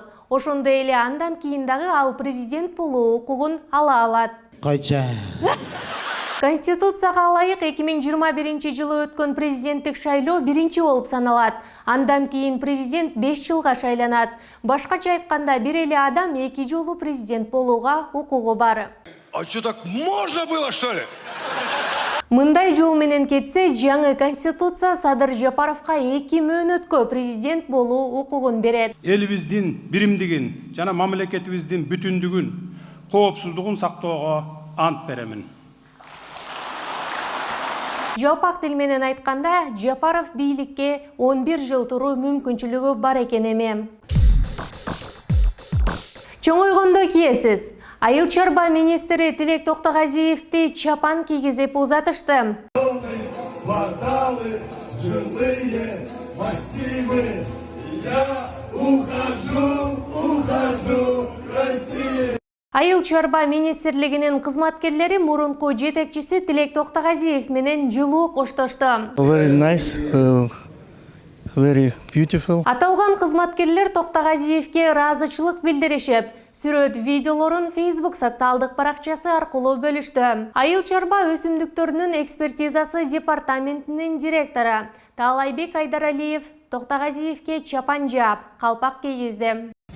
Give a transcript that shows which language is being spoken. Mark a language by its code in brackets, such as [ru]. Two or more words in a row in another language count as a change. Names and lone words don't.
[ky] Ошондой эле андан кийин дагы ал президент болуу укугун ала алат. Кайча. Конституцияга ылайык 2021 жылы өткөн президенттик шайлоо биринчи болуп саналат. Андан кийин президент 5 жылга шайланат. Башкача айтканда, бир эле адам 2 жолу президент болууга укугу бар. [ru] А что, так можно было, что ли? [ky] Мындай жол менен кетсе, жаңы конституция Садыр Жапаровка 2 мөөнөткө президент болуу укугун берет. Элибиздин биримдигин жана мамлекетибиздин бүтүндүгүн, коопсуздугун сактоого ант беремин. Жалпак тил менен айтканда, Жапаров бийликке 11 жыл туруу мүмкүнчүлүгү бар экен эми. Чоң ойгондо кийесиз. Айыл чарба министри Тилек Токтогазиевди чапан кийгизип узатышты. [ru] Кварталы, жилые массивы, я ухожу в Россию. [ky] Айыл чарба министрлигинин кызматкерлери мурунку жетекчиси Тилек Токтогазиев менен жылуу коштошту. [en] Very nice, very beautiful. [ky] Аталган кызматкерлер Токтогазиевге ыраазычылык билдиришип, сүрөт видеолорун Facebook социалдык баракчасы аркылуу бөлүштү. Айыл чарба өсүмдүктөрүнүн экспертизасы департаментинин директору Таалайбек Айдаралиев Токтогазиевге чапан жаап, калпак кийгизди.